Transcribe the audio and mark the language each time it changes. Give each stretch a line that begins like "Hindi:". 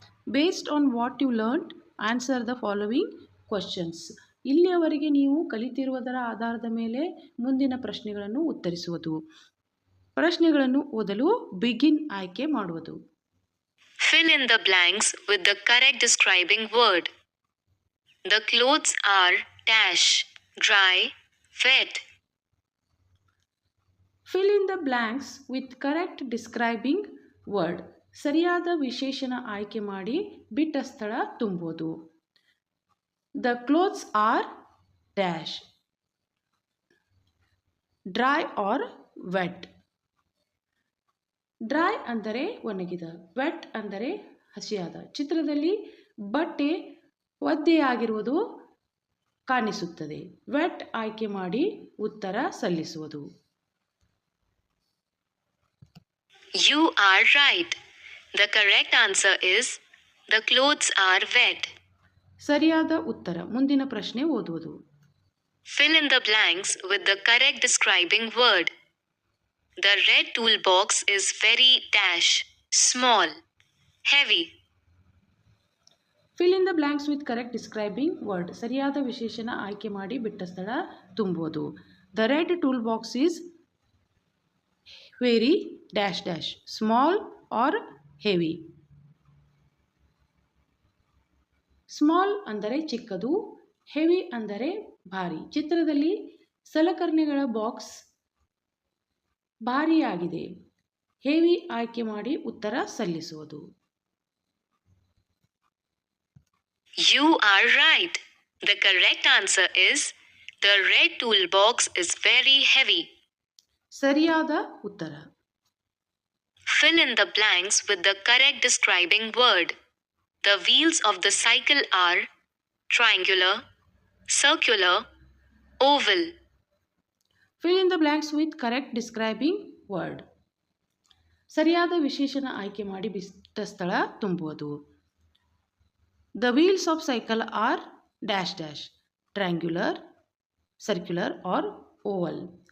English: Based on what you learned answer the following questions.
Kannada: ಇಲ್ಲಿಯವರೆಗೆ ನೀವು ಕಲಿತಿರುವುದರ ಆಧಾರದ ಮೇಲೆ ಮುಂದಿನ ಪ್ರಶ್ನೆಗಳನ್ನು ಉತ್ತರಿಸುವುದು. ಪ್ರಶ್ನೆಗಳನ್ನು ಓದಲು ಬಿಗಿನ್ ಆಯ್ಕೆ ಮಾಡುವುದು.
English: Fill in the blanks with the correct describing word. The clothes are dash, dry, wet. Fill in the blanks with correct describing word.
Kannada: ಸರಿಯಾದ ವಿಶೇಷಣ ಆಯ್ಕೆ ಮಾಡಿ ಬಿಟ್ಟ ಸ್ಥಳ ತುಂಬುವುದು.
English: The clothes are dash, dry or wet.
Kannada: Dry ಅಂದರೆ ಒಣಗಿದ, vet ಅಂದರೆ ಹಸಿಯಾದ. ಚಿತ್ರದಲ್ಲಿ ಬಟ್ಟೆ ಒದ್ದೆಯಾಗಿರುವುದು ಕಾಣಿಸುತ್ತದೆ. ವೆಟ್ ಆಯ್ಕೆ ಮಾಡಿ ಉತ್ತರ ಸಲ್ಲಿಸುವುದು.
English: You are right. The correct answer is the clothes are wet.
Kannada: ಸರಿಯಾದ ಉತ್ತರ. ಮುಂದಿನ ಪ್ರಶ್ನೆ ಓದುವುದು.
English: Fill in the blanks with the correct describing word. The red toolbox is very dash, small, heavy. Fill in the blanks with correct describing word.
Kannada: ಸರಿಯಾದ ವಿಶೇಷಣ ಆಯ್ಕೆ ಮಾಡಿ ಬಿಟ್ಟ ಸ್ಥಳ ತುಂಬುವುದು.
English: The red tool box is very dash dash, small or heavy.
Kannada: Small ಅಂದರೆ ಚಿಕ್ಕದು, heavy ಅಂದರೆ ಭಾರಿ. ಚಿತ್ರದಲ್ಲಿ ಸಲಕರಣೆಗಳ ಬಾಕ್ಸ್ ಭಾರಿಯಾಗಿದೆ. ಹೆವಿ ಆಯ್ಕೆ ಮಾಡಿ ಉತ್ತರ ಸಲ್ಲಿಸುವುದು.
English: You are right. The correct answer is the red toolbox is very heavy.
Kannada: ಸರಿಯಾದ ಉತ್ತರ.
English: Fill in the blanks with the correct describing word. The wheels of the cycle are triangular, circular, oval. Fill in the blanks with correct describing word.
Kannada: ಸರಿಯಾದ ವಿಶೇಷಣ ಆಯ್ಕೆ ಮಾಡಿ ಬಿಟ್ಟ ಸ್ಥಳ ತುಂಬುವುದು.
English: The wheels of cycle are dash dash triangular, circular or oval.